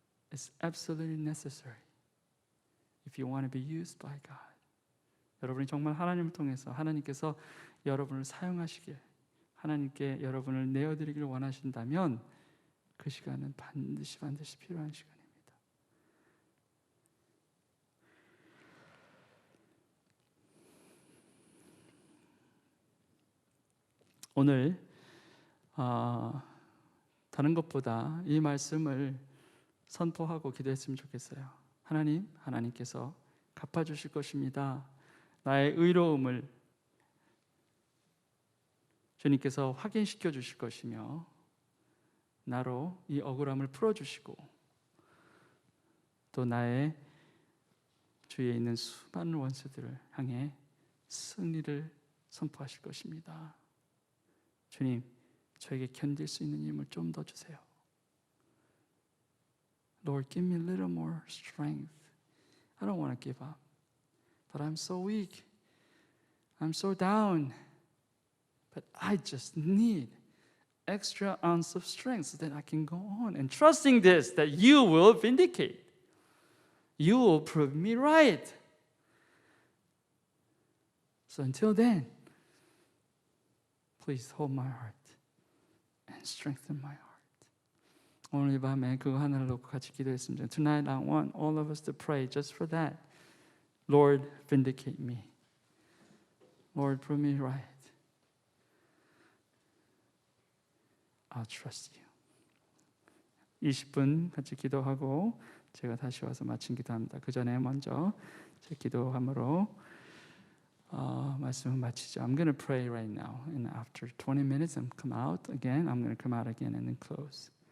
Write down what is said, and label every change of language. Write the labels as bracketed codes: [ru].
[en] It's absolutely necessary if you want to be used by God. [ko] 여러분이 정말 하나님을 통해서 하나님께서 여러분을 사용하시길, 하나님께 여러분을 내어드리길 원하신다면 그 시간은 반드시 필요한 시간입니다. 오늘 다른 것보다 이 말씀을 선포하고 기도했으면 좋겠어요. 하나님께서 갚아주실 것입니다. 나의 의로움을 주님께서 확인시켜 주실 것이며 나로 이 억울함을 풀어주시고 또 나의 주위에 있는 수많은 원수들을 향해 승리를 선포하실 것입니다. 주님, 저에게 견딜 수 있는 힘을 좀 더 주세요. [en] Lord, give me a little more strength. I don't want to give up, but I'm so weak. I'm so down. But I just need extra ounce of strength so that I can go on and trusting this, that you will vindicate. You will prove me right. So until then, please hold my heart and strengthen my heart. [ko] 오늘 이 밤에 그거 하나를 놓고 같이 기도했습니다. [en] Tonight I want all of us to pray just for that. Lord, vindicate me. Lord, prove me right. I'll trust you. [ko] 20분 같이 기도하고 제가 다시 와서 마친 기도합니다. 그 전에 먼저 제 기도함으로 말씀을 마치죠. [en] I'm going to pray right now, and after 20 minutes, I'm come out again. I'm going to come out again and then close.